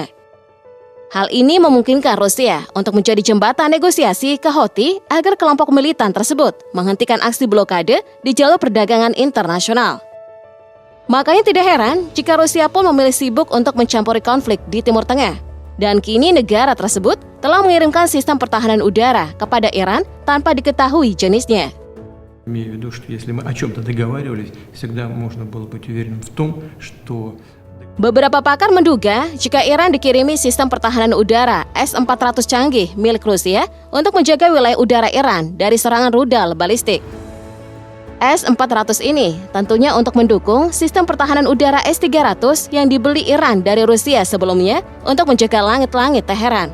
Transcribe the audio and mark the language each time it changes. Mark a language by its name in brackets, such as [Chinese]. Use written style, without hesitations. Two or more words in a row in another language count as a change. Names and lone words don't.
[Indonesian] Hal ini memungkinkan Rusia untuk menjadi jembatan negosiasi ke Houthi agar kelompok militan tersebut menghentikan aksi blokade di jalur perdagangan internasional. Makanya tidak heran jika Rusia pun memilih sibuk untuk mencampuri konflik di Timur Tengah. Dan kini negara tersebut telah mengirimkan sistem pertahanan udara kepada Iran tanpa diketahui jenisnya. [Russian] Имею в виду, что если мы о чем-то договаривались, всегда можно было быть уверенным в том, что... [Indonesian] Beberapa pakar menduga jika Iran dikirimi sistem pertahanan udara S-400 canggih milik Rusia untuk menjaga wilayah udara Iran dari serangan rudal balistik. S-400 ini tentunya untuk mendukung sistem pertahanan udara S-300 yang dibeli Iran dari Rusia sebelumnya untuk menjaga langit-langit Teheran.